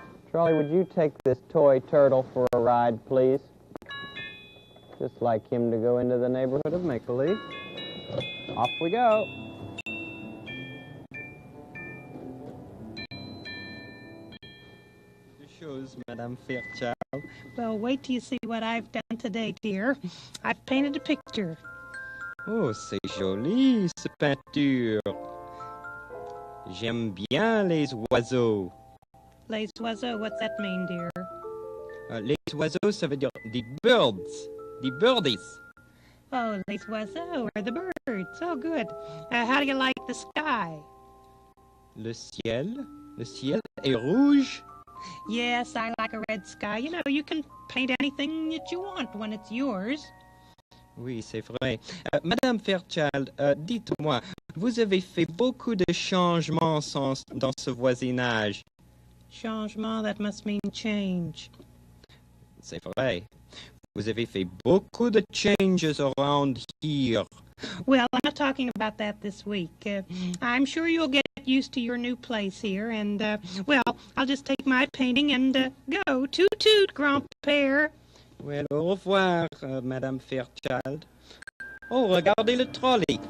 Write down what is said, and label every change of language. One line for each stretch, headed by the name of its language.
English: Trolley, would you take this toy turtle for a ride, please? Just like him to go into the neighborhood of make-believe. Off we go. Shows, Madame Fairchild. Well, wait till you see what I've done today, dear. I've painted a picture.
French: Oh, c'est joli, cette peinture. J'aime bien les oiseaux. Les oiseaux,
English: what's that mean, dear?
French: Les oiseaux, ça veut dire des birds, des birdies.
English: Oh,
French: les oiseaux
English: are the birds. Oh, good. How do you like the sky?
French: Le ciel est rouge.
English: Yes, I like a red sky. You know, you can paint anything that you want when it's yours.
French: Oui, c'est vrai. Madame Fairchild, dites-moi, vous avez fait beaucoup de changements dans ce voisinage.
English: Changement, that must mean change.
French: C'est vrai. Vous avez fait beaucoup de
English: changes around here. Well, I'm not talking about that this week. I'm sure you'll get used to your new place here, and, well, I'll just take my painting and go. Toot-toot, grand-père.
French: Well, au revoir, Madame Fairchild. Oh, regardez le trolley.